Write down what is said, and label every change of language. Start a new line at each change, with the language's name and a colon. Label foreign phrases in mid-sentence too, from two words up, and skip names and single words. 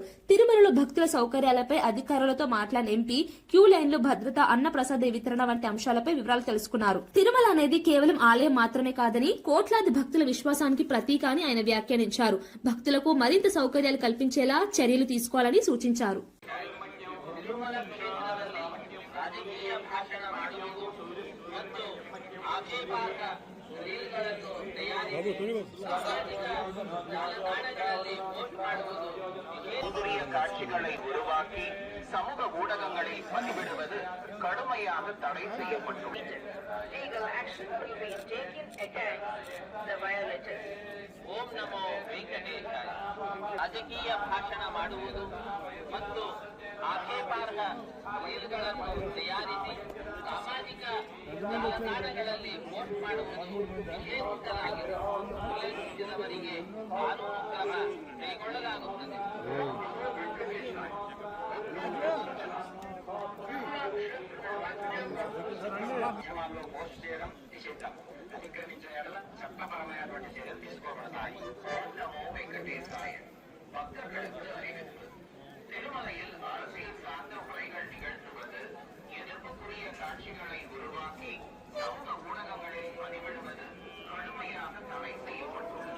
Telugu: తిరుమలలో భక్తుల సౌకర్యాలపై అధికారులతో మాట్లాడిన ఎంపీ క్యూ లైన్లు, భద్రత, అన్న ప్రసాద వితరణ వంటి అంశాలపై వివరాలు తెలుసుకున్నారు. తిరుమల అనేది కేవలం ఆలయం మాత్రమే కాదని, కోట్లాది భక్తుల విశ్వాసానికి ప్రతీక అని ఆయన వ్యాఖ్యానించారు. భక్తులకు మరింత సౌకర్యాలు కల్పించేలా చర్యలు తీసుకోవాలని సూచించారు.
Tamil: காட்சிகளை உருவாக்கி சமூக ஊடகங்களில் பதிவிடுவது கடுமையாக தடை செய்யப்பட்டுள்ளது.
Kannada: ಓಂ ನಮೋ ವೆಂಕಟೇಶಾಯ. ರಾಜಕೀಯ ಭಾಷಣ ಮಾಡುವುದು ಮತ್ತು ಆಕ್ಷೇಪಾರ್ಹ ರೀಲ್ಗಳನ್ನು ತಯಾರಿಸಿ ಸಾಮಾಜಿಕ ಜಾಲತಾಣಗಳಲ್ಲಿ ಪೋಸ್ಟ್ ಮಾಡುವುದು ನಿಷೇಧಿಸಲಾಗಿದೆ. ಉಲ್ಲಂಘಿಸಿದವರಿಗೆ ಕಾನೂನು ಕ್ರಮ ಕೈಗೊಳ್ಳಲಾಗುತ್ತದೆ.
Telugu: పోస్ట్ చేయడం నిషిద్ధం. అతిక్రమించిన ఎడల చట్టపరమైనటువంటి చర్యలు తీసుకోబడతాయి.
Tamil: వెంకటేశాయ. భక్తர்களுக்கு அறிவிப்பு. திருமலையில் அரசியல் சார்ந்த உரைகள் நிகழ்த்துவது, எதிர்ப்புக்குரிய காட்சிகளை உருவாக்கி சமூக ஊடகங்களில் பதிவிடுவது கடுமையாக தடை செய்யப்பட்டுள்ளது.